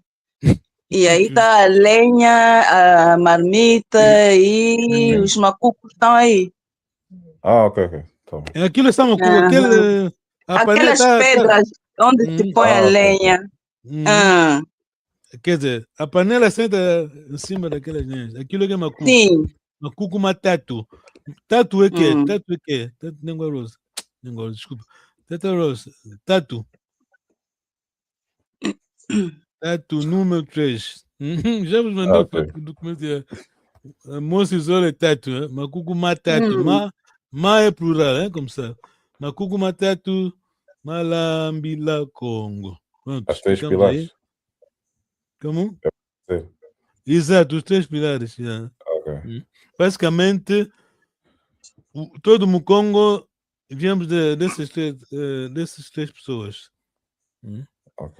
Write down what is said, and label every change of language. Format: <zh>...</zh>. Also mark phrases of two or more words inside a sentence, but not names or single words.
<pt>E aí está a lenha, a marmita e os macucos estão aí. Ok. Tá bom. Aquilo está macuco, aquelas pedras onde se põe a lenha. Quer dizer, a panela senta em cima daquelas linhas. Aquilo é macuco. Sim.</pt> <kg>Macuco matatu.</kg> <pt>Tatu é quê? Hum. Tatu é quê? Tatu língua rosa. Língua, desculpa. Tatu rosa. Tatu. Tatu número 3. Já vos mandou Ok. o documento. A moça isola é tatu.</pt> <kg>Macuco matatu.</kg> <pt>Ma é plural, hein? Como sabe.</pt> <kg>Macuco matatu. Malambila Congo.</kg> <pt>Pronto, As 3 explicamos aí. pilares. Como? Sim. Exato, os 3 pilares. Já. Ok. Basicamente, todo o Mukongo viemos dessas 3 pessoas. Ok.</pt>